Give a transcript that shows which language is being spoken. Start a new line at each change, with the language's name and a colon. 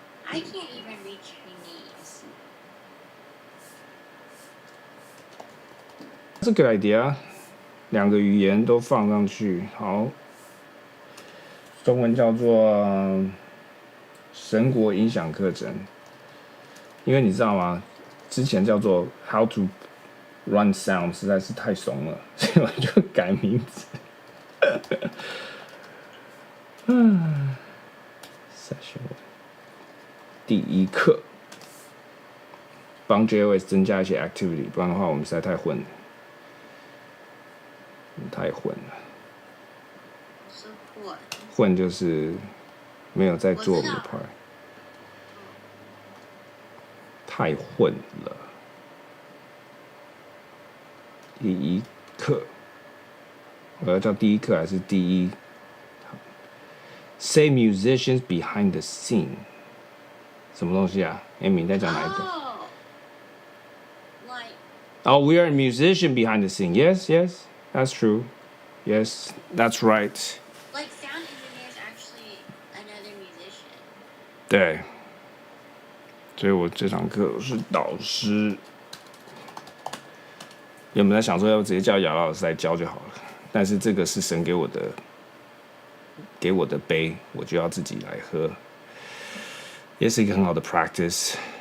English: I can't even read Chinese.
Chinese: 这个 idea， 2个语言都放上去，好。中文叫做神国音响课程，因为你知道吗？之前叫做 How to Run Sound 实在是太怂了，所以我就改名字。 Session 第1课，帮 JOS 增加一些 activity， 不然的话我们实在太混了，太混了。是混。混就是没有在做我们的 part， 太混了。第1课，我要叫第1课还是第1 ？
English: Say musicians behind the scene，
Chinese: 什么东西啊 ？Amy 在讲哪一个 ？
English: Oh, we are a musician behind the scene. Yes, yes, that's true. Yes, that's right. Like sound engineer is actually another musician.
Chinese: 对，所以我这堂课我是导师。原本在想说要直接叫姚老师来教就好了，但是这个是神给我的杯，我就要自己来喝，也是一个很好的 practice。